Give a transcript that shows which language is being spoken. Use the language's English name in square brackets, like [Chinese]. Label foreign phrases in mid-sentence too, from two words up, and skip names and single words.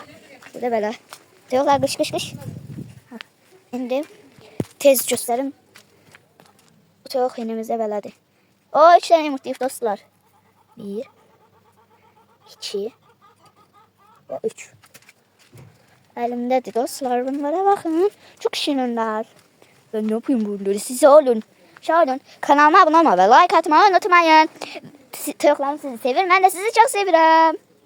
[Azerbaijani] Burada belə. Toyuqlar qış. İndi tez göstərim. Bu toyuq yenimizdə belədir. O, 2 dənə yumurtlayıb dostlar. 1, 2 və 3. Əlimdədir dostlar. Bunlara baxın. Çox şirinlər. [Turkish] Ben ne yapayım bunları? Siz olun. Şahin. Kanalıma abone olmayı ve like atmayı unutmayın. [Azerbaijani] Toyuqlarım sizi sevir. [Turkish] Ben de sizi çok seviyorum.